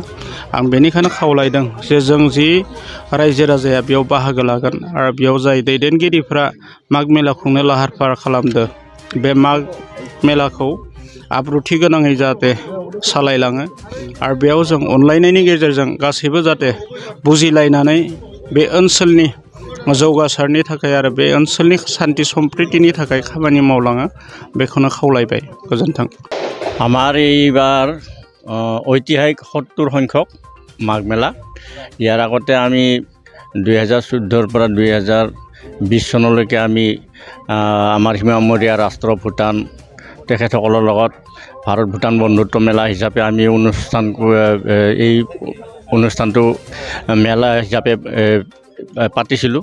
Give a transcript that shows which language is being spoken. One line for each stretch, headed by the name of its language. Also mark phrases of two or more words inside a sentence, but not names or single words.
Bodo: आं बेनिखायनो खावलायदों जे जों जि रायजो राजाया बेयाव बाहागो लागोन आरो बेयाव जाय दैदेनगिरिफ्रा माग मेला खुंनो लाहार फाहार खालामदो बे माग मेलाखौ आब्रुथि गोनाङै जाहाथे सालायलाङो आरो बेयाव जों अनलायनायनि गेजेरजों गासैबो जाहाथे बुजिलायनानै बे ओनसोलनि जौगासारनि थाखाय आरो बे ओनसोलनि शान्ति सम्प्रितिनि थाखाय खामानि मावलाङो बेखौनो खावलायबाय। गोजोन्थों।
Assamese: আমাৰ এইবাৰ ঐতিহাসিক 70 সংখ্যক মাঘ মেলা। ইয়াৰ আগতে আমি 2014 পৰা 2020 চনলৈকে আমি আমাৰ সীমামূৰীয়া ৰাষ্ট্ৰ ভূটান তেখেতসকলৰ লগত ভাৰত ভূটান বন্ধুত্ব মেলা হিচাপে আমি এই অনুষ্ঠানটো মেলা হিচাপে পাতিছিলোঁ।